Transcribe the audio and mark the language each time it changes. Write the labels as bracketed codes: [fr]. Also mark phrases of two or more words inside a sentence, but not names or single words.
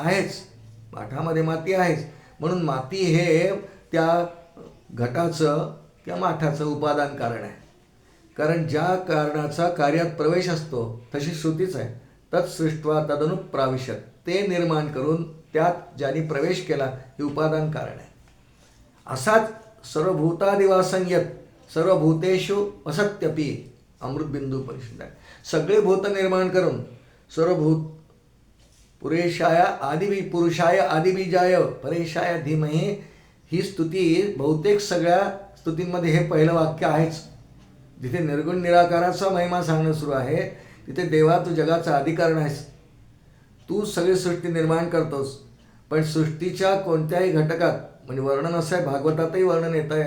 [mr] आहेच, माठामध्ये माती आहेच. म्हणून माती हे त्या घटाचं किंवा माठाचं उपादान कारण आहे. कारण ज्या कारणाचा कार्यात प्रवेश असतो, तशी श्रुतीच आहे, [sa] तत्सृष्ट्वा तदनुप्राविशत, [mr] ते निर्माण करून त्यात ज्यांनी प्रवेश केला हे उपादान कारण आहे. असाच [sa] सर्वभूतादिवासंयत सर्वभूतेषु असत्यपि, [mr] अमृतबिंदू परिषद आहे. सगळे भूत निर्माण करून सर्वभूत [sa] पुरुषाय आदिबीजाय परेशाय धीमहि, [mr] ही स्तुती बहुतेक सगळ्या स्तुतींमध्ये हे पहिलं वाक्य आहेच. जिथे निर्गुण निराकाराचा महिमा सांगणं सुरू आहे तिथे देवा तू जगाचा अधिकारण आहेस, तू सगळी सृष्टी निर्माण करतोस. पण सृष्टीच्या कोणत्याही घटकात, म्हणजे वर्णन असं आहे, भागवतातही वर्णन येतं आहे.